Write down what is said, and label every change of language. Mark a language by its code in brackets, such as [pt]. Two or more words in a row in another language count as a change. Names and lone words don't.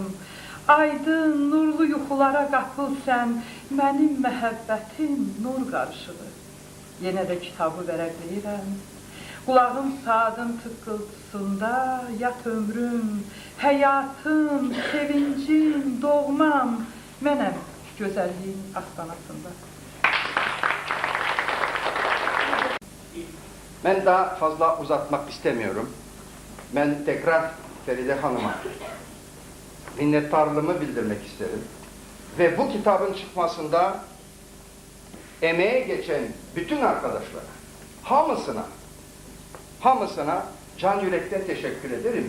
[az] Aydın, nurlu yuxulara qapıl sən, mənim məhəbbətim nur qarışığı. Yenə də kitabı vərəqləyirəm. Qulağım saatın tıqqıltısında yat ömrüm, həyatım, sevincim, doğmam, mənəm gözəlliyin astanasında. [tr] Ben daha fazla uzatmak istemiyorum. Ben tekrar Feride Hanım'a minnettarlığımı bildirmek isterim. Ve bu kitabın çıkmasında emeğe geçen bütün arkadaşlara, hamısına can yürekten teşekkür ederim.